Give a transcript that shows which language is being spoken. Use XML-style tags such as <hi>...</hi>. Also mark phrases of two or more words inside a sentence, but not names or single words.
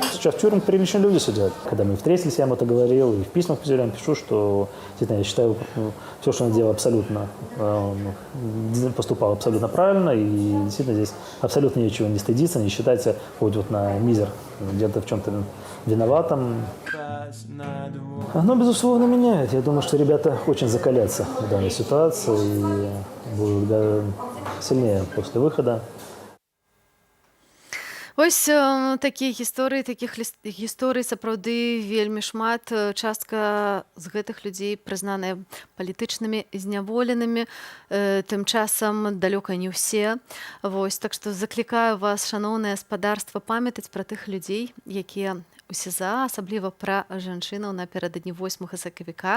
<ru>Сейчас в тюрьмах приличные люди сидят. Когда мы встретились, я ему это говорил, и в письмах я пишу, что я считаю, все, что он делал, абсолютно поступал абсолютно правильно, и действительно здесь абсолютно ничего не стыдиться, не считать себя хоть вот на мизер где-то в чем-то виноватым. Оно, безусловно, меняет. Я думаю, что ребята очень закалятся в данной ситуации и будут сильнее после выхода.</ru> <be>Ось такія гісторыі, такіх гісторый сапраўды вельмі шмат. Частка з гэтых людзей прызнаная палітычнымі зняволенымі. Тым часам далёка не ўсе. Вось, так што заклікаю вас, шаноўнае гаспадарства, памятаць пра тых людзей, якія у СІЗА, асабліва пра жанчынаў напярэдадні 8 сакавіка.</be>